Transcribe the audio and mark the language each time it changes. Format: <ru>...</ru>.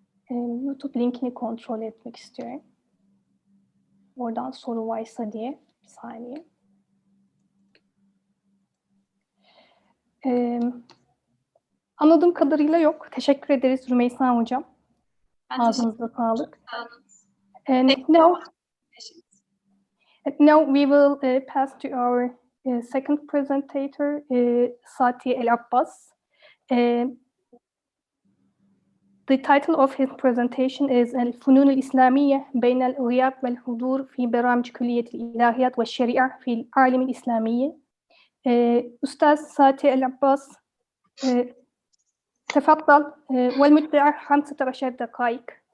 <tr>YouTube linkini kontrol etmek istiyorum. Oradan soru varsa diye. Bir saniye. Anladığım kadarıyla yok. Teşekkür ederiz Rümeysa Hocam. Ağzınıza sağlık.</tr> <en>And now we will pass to our second presentator, Sati El-Abbas. The title of his presentation is</en> <ar>الفنون الإسلامية بين الغياب والحضور في برامج كلية الإلهيات والشريعة في العالم الإسلامي. أستاذ ساتي العباس تفضل والمدة 15 دقائق.</ar>